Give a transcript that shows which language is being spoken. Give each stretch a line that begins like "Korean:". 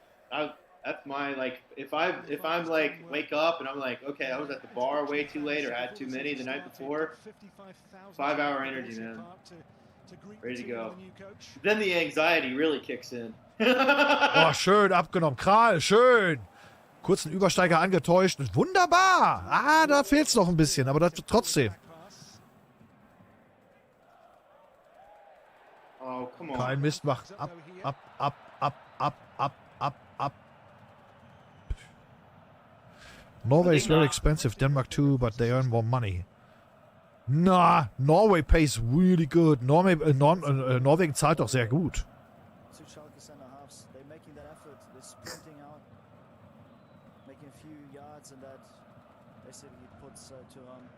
English: That's my like. If I'm like wake up and I'm like, okay, I was at the bar way too late or had too many the night before. 5-hour energy, man. Ready to go. Then the anxiety really kicks in.
German: Oh, schön abgenommen. Kral, schön. Kurzen Übersteiger angetäuscht. Wunderbar. Ah, da fehlt's noch ein bisschen, aber das trotzdem.
English: Oh, come on.
German: Kein Mist, mach ab, ab, ab, ab, ab, ab, ab, ab.
English: Norway is very expensive, Denmark too, but they earn more money. Nah, Norway pays really good.
German: Norwegen zahlt doch sehr gut.
English: Two Schalke center halves, they're making that effort. They're sprinting out, making a few yards, and that basically puts Turan